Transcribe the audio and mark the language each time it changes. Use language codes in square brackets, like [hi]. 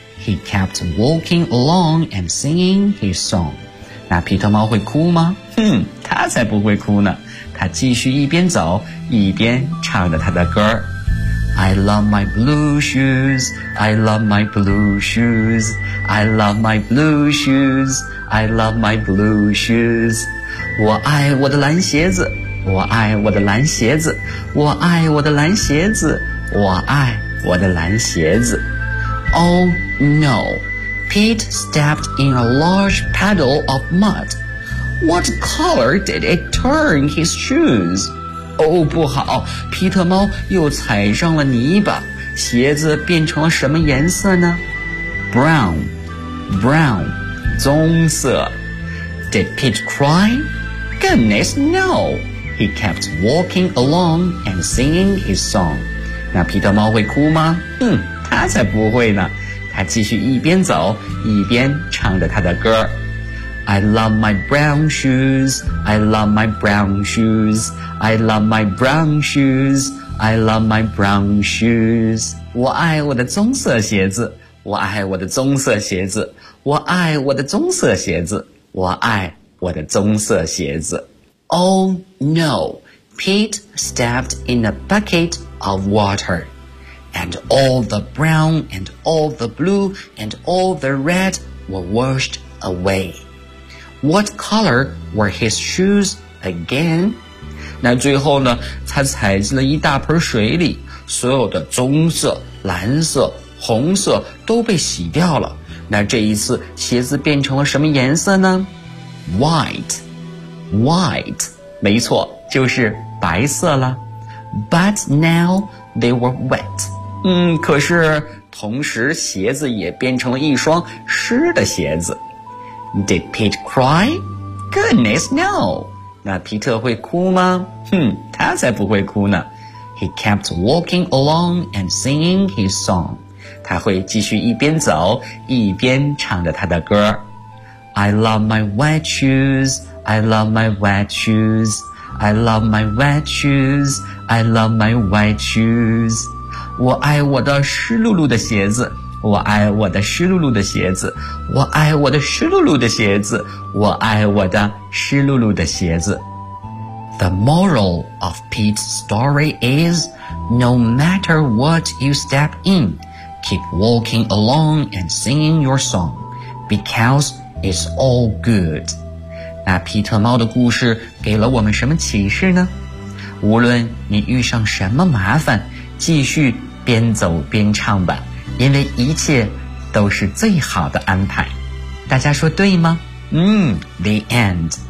[en] He kept walking along and singing his song. [zh] 那皮特猫会哭吗？哼，他才不会哭呢。他继续一边走，一边唱着他的歌。 [en] I love my blue shoes, I love my blue shoes, I love my blue shoes, I love my blue shoes. [zh] 我爱我的蓝鞋子，我爱我的蓝鞋子，我爱我的蓝鞋子，我爱我的蓝鞋子。 [en] Oh no! Pete stepped in a large puddle of mud. What color did it turn his shoes? [zh] Oh, 不好，皮特猫又踩上了泥巴，鞋子变成了什么颜色呢？ [en] Brown, brown, [zh] 棕色。 [en] Did Pete cry? Goodness, no. He kept walking along and singing his song. [zh] 那皮特猫会哭吗？他才不会呢。他继续一边走一边唱着他的歌。 [en] I love my brown shoes, I love my brown shoes, I love my brown shoes, I love my brown shoes. [zh] 我爱我的棕色鞋子，我爱我的棕色鞋子，我爱我的棕色鞋子，我爱我的棕色鞋子。 [en] Oh no, Pete stepped in a bucket of water. And all the brown, and all the blue, and all the red were washed away. What color were his shoes again? [zh] 那最后呢，他踩进了一大盆水里，所有的棕色、蓝色、红色都被洗掉了。那这一次鞋子变成了什么颜色呢？ [en] White, white, [zh] 没错，就是白色了。 [en] But now they were wet. [zh] 可是同时鞋子也变成了一双湿的鞋子。 [en] Did Pete cry? Goodness, no! [zh] 那皮特会哭吗？他才不会哭呢。 [en] He kept walking along and singing his song. [zh] 他会继续一边走，一边唱着他的歌。 [en] I love my white shoes, I love my white shoes, I love my white shoes, I love my white shoes. [zh] 我爱我的湿漉漉的鞋子，我爱我的湿漉漉的鞋子，我爱我的湿漉漉的鞋子，我爱我的湿漉漉的鞋子。 [en] The moral of Pete's story is, no matter what you step in, keep walking along and singing your song, because it's all good. [zh] 那皮特猫的故事给了我们什么启示呢？无论你遇上什么麻烦，继续边走边唱吧，因为一切都是最好的安排。大家说对吗？ [en] The end.